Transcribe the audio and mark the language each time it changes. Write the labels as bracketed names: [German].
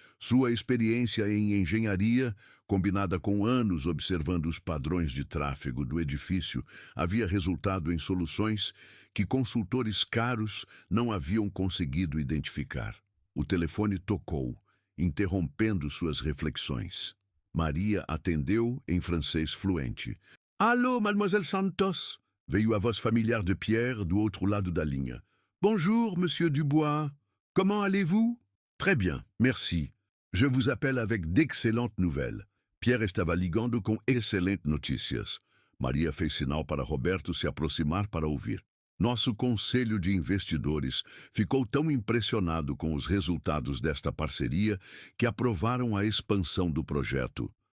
[Portuguese] Sua experiência em engenharia, combinada com anos observando os padrões de tráfego do edifício, havia resultado em soluções que consultores caros não haviam conseguido identificar. O telefone tocou, interrompendo suas reflexões. Maria atendeu em francês fluente. [French] Allô, mademoiselle Santos? [Portuguese] Veio a voz familiar de Pierre do outro lado da linha. [French] Bonjour, monsieur Dubois. Comment allez-vous? Très bien, merci. Je vous appelle avec d'excellentes nouvelles. [Portuguese] Pierre estava ligando com excelentes notícias. Maria fez sinal para Roberto se aproximar para ouvir. Nosso conselho de investidores ficou tão impressionado com os resultados desta parceria que aprovaram a expansão do projeto.